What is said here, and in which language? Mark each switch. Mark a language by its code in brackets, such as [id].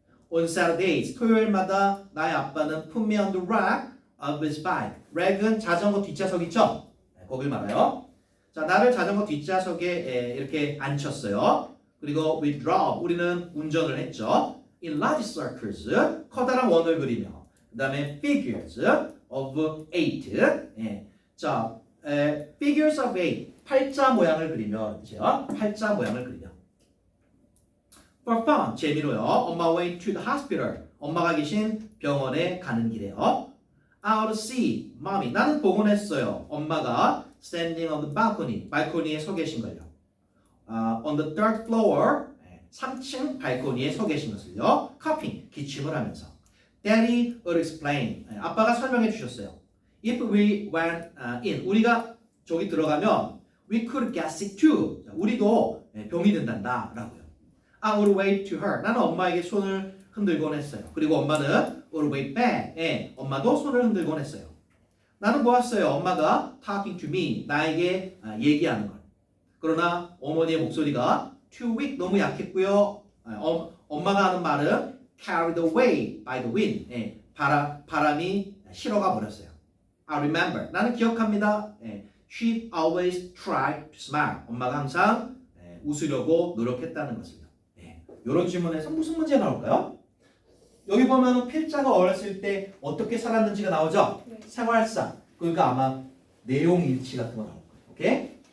[en] On Saturdays, [ko] 토요일마다 나의 아빠는 [en] put me on the rack of his bike. [ko] 랙은 자전거 뒷좌석 있죠? 거길 말해요. 자, 나를 자전거 뒷좌석에 이렇게 앉혔어요. [en] 그리고 we drove. [ko] 우리는 운전을 했죠. [en] In large circles. [ko] 커다란 원을 그리며. [en] 그 다음에 figures of 8. [ko] 자, figures of 8. 팔자 모양을 그리며. 팔자 모양을 그리며. [en] For fun. [ko] 재미로요. [en] On my way to the hospital. [ko] 엄마가 계신 병원에 가는 길에요. [en] Out to see. mommy. [ko] 나는 보곤 했어요. [en] 엄마가 standing on the balcony. [ko] 발코니에 서 계신 걸요. [en] On the third floor. [ko] 3층 발코니에 서 계신 것을요. [en] coughing. [ko] 기침을 하면서. [en] Daddy would explain. [ko] 아빠가 설명해 주셨어요. [en] If we went in. [ko] 우리가 저기 들어가면 [en] we could get sick too. [ko] 우리도 병이 된단다. 라고요. [en] I would wave to her. [ko] 나는 엄마에게 손을 흔들곤 했어요. 그리고 엄마는 [en] all the way back. [ko] 예, 엄마도 손을 흔들곤 했어요. 나는 보았어요. [en] 엄마가 talking to me. [ko] 나에게 얘기하는 걸. 그러나 어머니의 목소리가 [en] too weak. [ko] 너무 약했고요. 엄마가 하는 말은 [en] carried away by the wind. [ko] 예, 바람이 실어가 버렸어요. [en] I remember. [ko] 나는 기억합니다. [en] 예, she always tried to smile. [ko] 엄마가 항상 웃으려고 노력했다는 것을요. 예, 이런 질문에서 무슨 문제가 나올까요? 여기 보면 필자가 어렸을 때 어떻게 살았는지가 나오죠? 네. 생활상. 그러니까 아마 내용 일치 같은 거 나올 거예요. 오케이?